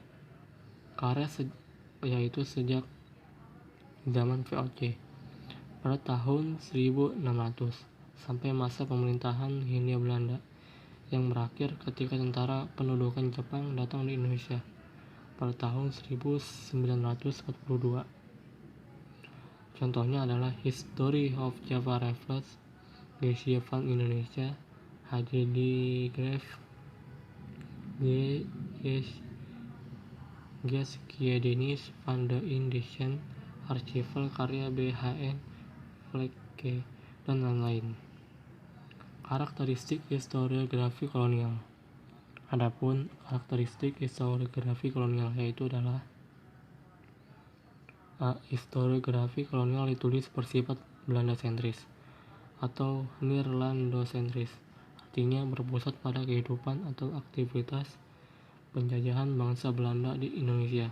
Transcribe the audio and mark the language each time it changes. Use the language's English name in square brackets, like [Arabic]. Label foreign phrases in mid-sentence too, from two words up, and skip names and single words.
[Indonesian] Karya yaitu sejak zaman VOC pada tahun 1600 sampai masa pemerintahan Hindia Belanda yang berakhir ketika tentara pendudukan Jepang datang di Indonesia pada tahun 1942. Contohnya adalah History of Java Railroads, Geisha van Indonesia, HJD Graf, Geschiedenis van de Indische Archival karya BHN Vleke, dan lain-lain. Karakteristik historiografi kolonial. Adapun karakteristik historiografi kolonial yaitu adalah historiografi kolonial ditulis bersifat Belanda sentris atau Nederlando-sentris, artinya berpusat pada kehidupan atau aktivitas penjajahan bangsa Belanda di Indonesia.